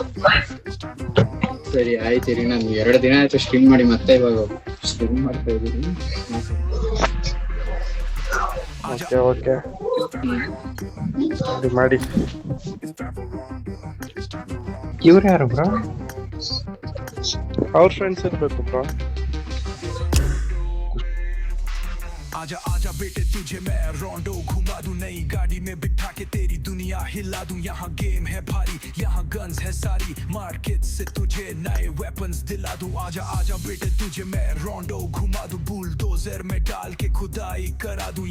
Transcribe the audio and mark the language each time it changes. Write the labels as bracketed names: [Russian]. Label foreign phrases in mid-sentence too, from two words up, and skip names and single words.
[Kannada] ಸರಿ ಆಯ್ತು ರೀ, ನಾನು 2 ದಿನ ಆಯ್ತು ಸ್ಟ್ರೀಮ್ ಮಾಡಿ, ಮತ್ತೆ ಇವಾಗ ಸ್ಟ್ರೀಮ್ ಮಾಡ್ತಾ ಇದ್ದೀನಿ. ಓಕೆ ಮಾಡಿ. ಇವ್ರು ಯಾರು ಬ್ರೋ? ಅವ್ರ ಫ್ರೆಂಡ್ಸ್ ಇರ್ಬೇಕು ಬ್ರೋ. [Hindi] आजा आजा बेटे तुझे मैं रोंडो घुमा दूं, नई गाड़ी में बिठा के तेरी दुनिया हिला दूं. यहाँ गेम है भारी, यहाँ गन्स है सारी, मार्केट से तुझे नए वेपन्स दिला दूं. आजा आजा बेटे तुझे मैं रोंडो घुमा दूं, बुलडोजर में डाल के खुदाई करा दूं.